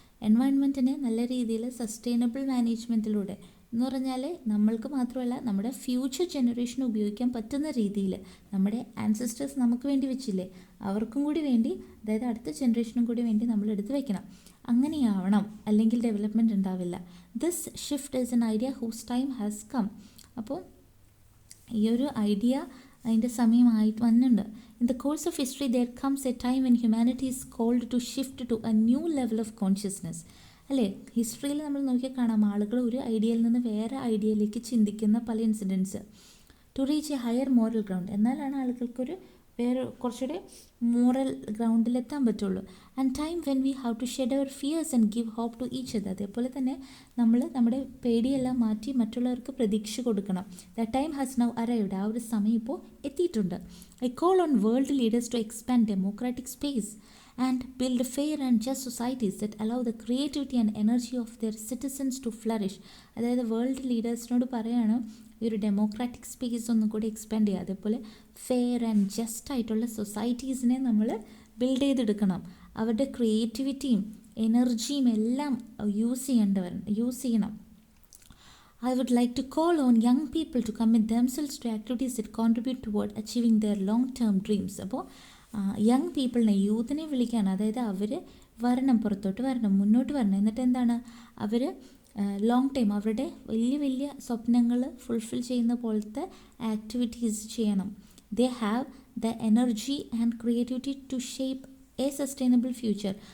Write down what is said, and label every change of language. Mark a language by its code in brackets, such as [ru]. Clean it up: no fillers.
[ml] എൻവയോൺമെൻറ്റിനെ നല്ല രീതിയിൽ സസ്റ്റൈനബിൾ മാനേജ്മെൻറ്റിലൂടെ എന്ന് പറഞ്ഞാൽ നമ്മൾക്ക് മാത്രമല്ല നമ്മുടെ ഫ്യൂച്ചർ ജനറേഷന് ഉപയോഗിക്കാൻ പറ്റുന്ന രീതിയിൽ, നമ്മുടെ ആൻസസ്റ്റേഴ്സ് നമുക്ക് വേണ്ടി വെച്ചില്ലേ, അവർക്കും കൂടി വേണ്ടി, അതായത് അടുത്ത ജനറേഷനും കൂടി വേണ്ടി നമ്മൾ എടുത്ത് വയ്ക്കണം. അങ്ങനെയാവണം, അല്ലെങ്കിൽ ഡെവലപ്മെൻറ്റ് ഉണ്ടാവില്ല. [en] This shift is an idea whose time has come. [ml] അപ്പോൾ ഈ ഒരു ഐഡിയ അതിൻ്റെ സമയമായിട്ട് വന്നിട്ടുണ്ട്. [en] In the course of history, there comes a time when humanity is called to shift to a new level of consciousness. [ml] അല്ലേ, ഹിസ്റ്ററിയിൽ നമ്മൾ നോക്കിയാൽ കാണാം ആളുകൾ ഒരു ഐഡിയയിൽ നിന്ന് വേറെ ഐഡിയയിലേക്ക് ചിന്തിക്കുന്ന പല incidents. [en] to reach a higher moral ground, [ml] എന്നാലാണ് ആളുകൾക്കൊരു വേറെ കുറച്ചുകൂടെ മോറൽ ഗ്രൗണ്ടിലെത്താൻ പറ്റുള്ളൂ. [en] And time when we have to shed our fears and give hope to each other. [ml] അതേപോലെ തന്നെ നമ്മൾ നമ്മുടെ പേടിയെല്ലാം മാറ്റി മറ്റുള്ളവർക്ക് പ്രതീക്ഷ കൊടുക്കണം. [en] The time has now arrived. [ml] ആ ഒരു സമയം ഇപ്പോൾ എത്തിയിട്ടുണ്ട്. [en] I call on world leaders to expand democratic space and build fair and just societies that allow the creativity and energy of their citizens to flourish. [ml] അതായത് world ലീഡേഴ്സിനോട് പറയാണ് ഈ ഒരു democratic space ഒന്നും കൂടി എക്സ്പാൻഡ് ചെയ്യുക. അതേപോലെ ഫെയർ ആൻഡ് ജസ്റ്റ് ആയിട്ടുള്ള സൊസൈറ്റീസിനെ നമ്മൾ ബിൽഡ് ചെയ്തെടുക്കണം. അവരുടെ ക്രിയേറ്റിവിറ്റിയും എനർജിയും എല്ലാം യൂസ് ചെയ്യണം. [en] I would like to call on young people to commit themselves to activities that contribute toward achieving their long-term dreams. [ml] അപ്പോൾ യങ് പീപ്പിളിനെ, യൂത്തിനെ വിളിക്കുകയാണ്. അതായത് അവർ വരണം, പുറത്തോട്ട് വരണം, മുന്നോട്ട് വരണം. എന്നിട്ട് എന്താണ്, അവർ ലോങ് ടൈം അവരുടെ വലിയ വലിയ സ്വപ്നങ്ങൾ ഫുൾഫിൽ ചെയ്യുന്ന പോലത്തെ ആക്ടിവിറ്റീസ് ചെയ്യണം. [en] They have the energy and creativity to shape a sustainable future.